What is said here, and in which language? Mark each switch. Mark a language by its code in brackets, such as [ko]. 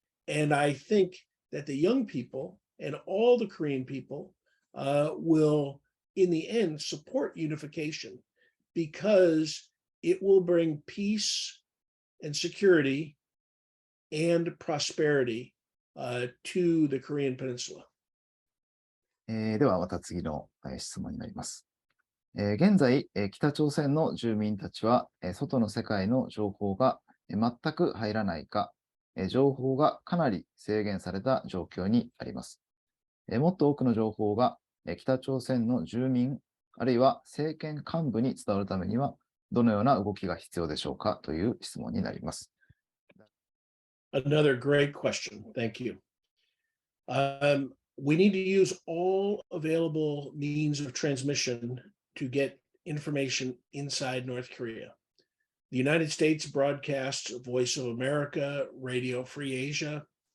[en] And I think that the young people and all the Korean people will, in the end, support unification because it will bring peace and security and prosperity to the Korean Peninsula. [ja] では、また次の質問になります。現在、北朝鮮の住民たちは、外の世界の情報が全く入らないか、情報がかなり制限された状況にあります。もっと多くの情報が北朝鮮の住民、あるいは政権幹部に伝わるためには、どのような動きが必要でしょうかという質問になります。 [en] Another great question. Thank you. We need to use all available means of transmission to get information inside North Korea. The United States broadcasts Voice of America, Radio Free Asia.